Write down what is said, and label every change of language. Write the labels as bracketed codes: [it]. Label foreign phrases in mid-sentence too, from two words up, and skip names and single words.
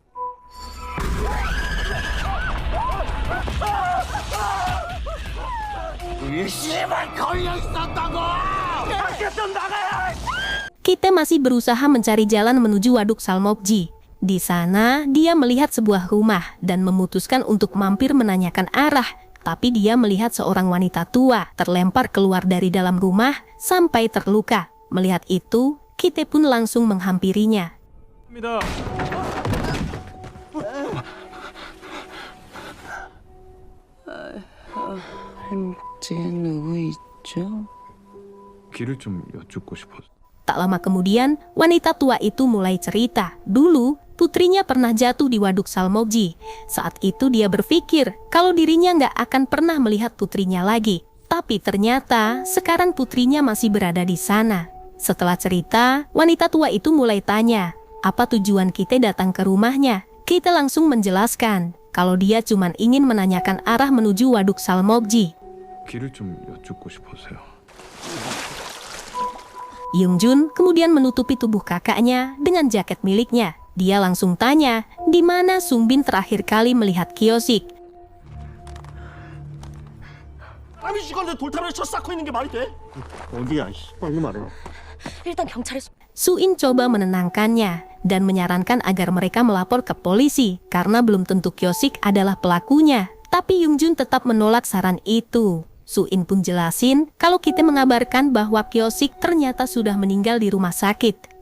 [id] Kita masih berusaha mencari jalan menuju Waduk Salmokji. Di sana, dia melihat sebuah rumah dan memutuskan untuk mampir menanyakan arah. Tapi dia melihat seorang wanita tua terlempar keluar dari dalam rumah sampai terluka. Melihat itu, kita pun langsung menghampirinya. [ko] 길을 좀 여쭙고 싶어서. [id] Tak lama kemudian, wanita tua itu mulai cerita. Dulu, putrinya pernah jatuh di Waduk Salmokji. Saat itu dia berpikir kalau dirinya nggak akan pernah melihat putrinya lagi. Tapi ternyata sekarang putrinya masih berada di sana. Setelah cerita, wanita tua itu mulai tanya, apa tujuan kita datang ke rumahnya? Kita langsung menjelaskan kalau dia cuma ingin menanyakan arah menuju Waduk Salmokji. [ko] 길을 좀 여쭙고 싶어서요. [id] Yungjun kemudian menutupi tubuh kakaknya dengan jaket miliknya. Dia langsung tanya, di mana Sungbin terakhir kali melihat Kyosik. [ko] 아니 시간에 돌탑을 쳐 쌓고 있는 게 말이 돼? 어디야? 빨리 말해. 일단 경찰에 [id] Suin coba menenangkannya dan menyarankan agar mereka melapor ke polisi karena belum tentu Kyosik adalah pelakunya. Tapi Yungjun tetap menolak saran itu. Suin pun jelasin kalau kita mengabarkan bahwa Kyosik ternyata sudah meninggal di rumah sakit.